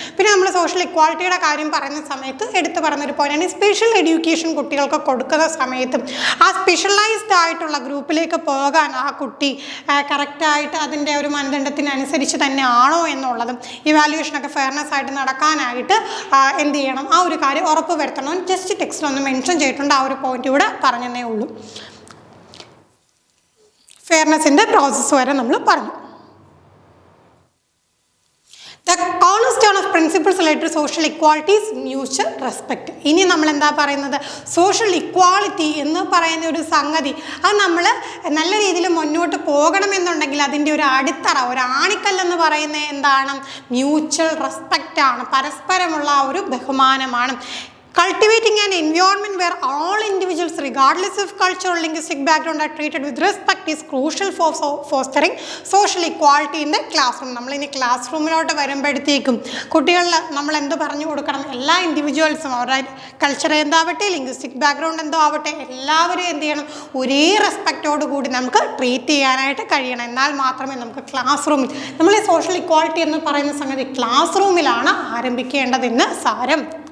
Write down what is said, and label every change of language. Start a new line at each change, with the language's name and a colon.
Malayalam: പിന്നെ നമ്മൾ സോഷ്യൽ ഇക്വാളിറ്റിയുടെ കാര്യം പറയുന്ന സമയത്ത് എടുത്തു പറയുന്നൊരു പോയിന്റാണ് സ്പെഷ്യൽ എഡ്യൂക്കേഷൻ കുട്ടികൾക്ക് കൊടുക്കുന്ന സമയത്ത് ആ സ്പെഷ്യലൈസ്ഡ് ആയിട്ടുള്ള ഗ്രൂപ്പിലേക്ക് പോകാൻ ആ കുട്ടി കറക്റ്റായിട്ട് അതിൻ്റെ ഒരു മാനദണ്ഡത്തിനനുസരിച്ച് തന്നെ ആണോ എന്നുള്ളതും ഇവാലുവേഷനൊക്കെ ഫെയർനെസ് ആയിട്ട് നടക്കാനായിട്ട് എന്ത് ചെയ്യണം, ആ ഒരു കാര്യം ഉറപ്പ് വരുത്തണം. ജസ്റ്റ് ടെക്സ്റ്റിലൊന്ന് മെൻഷൻ ചെയ്തിട്ടുണ്ട്, ആ ഒരു പോയിന്റ് ഇവിടെ പറഞ്ഞതേ ഉള്ളൂ. ഫെയർനെസ്സിൻ്റെ പ്രോസസ്സ് വരെ നമ്മൾ പറഞ്ഞു.
English: The cornerstone of principles related to social equality is mutual respect.
Malayalam: ഇനി നമ്മൾ എന്താ പറയുന്നത്, സോഷ്യൽ ഇക്വാളിറ്റി എന്ന് പറയുന്ന ഒരു സംഗതി അത് നമ്മൾ നല്ല രീതിയിൽ മുന്നോട്ട് പോകണമെന്നുണ്ടെങ്കിൽ അതിൻ്റെ ഒരു അടിത്തറ, ഒരു ആണിക്കല്ലെന്ന് പറയുന്നത് എന്താണ്, മ്യൂച്വൽ റെസ്പെക്റ്റ് ആണ്, പരസ്പരമുള്ള ഒരു ബഹുമാനമാണ്.
English: Cultivating an environment where all individuals, regardless of culture or linguistic background, are treated with respect is crucial for fostering social equality in the classroom.
Malayalam: നമ്മൾ ഇനി ക്ലാസ് റൂമിലോട്ട് വരുമ്പോഴത്തേക്കും കുട്ടികളിൽ നമ്മൾ എന്ത് പറഞ്ഞു കൊടുക്കണം, എല്ലാ ഇൻഡിവിജ്വൽസും അവരുടെ കൾച്ചർ എന്താവട്ടെ, ലിംഗ്വിസ്റ്റിക് ബാക്ക്ഗ്രൗണ്ട് എന്തോ ആവട്ടെ, എല്ലാവരും എന്ത് ചെയ്യണം, ഒരേ റെസ്പെക്റ്റോട് കൂടി നമുക്ക് ട്രീറ്റ് ചെയ്യാനായിട്ട് കഴിയണം. എന്നാൽ മാത്രമേ നമുക്ക് ക്ലാസ് റൂമിൽ നമ്മൾ ഈ സോഷ്യൽ ഇക്വാളിറ്റി എന്ന് പറയുന്ന സംഗതി ക്ലാസ് റൂമിലാണ് ആരംഭിക്കേണ്ടതെന്ന് സാരം.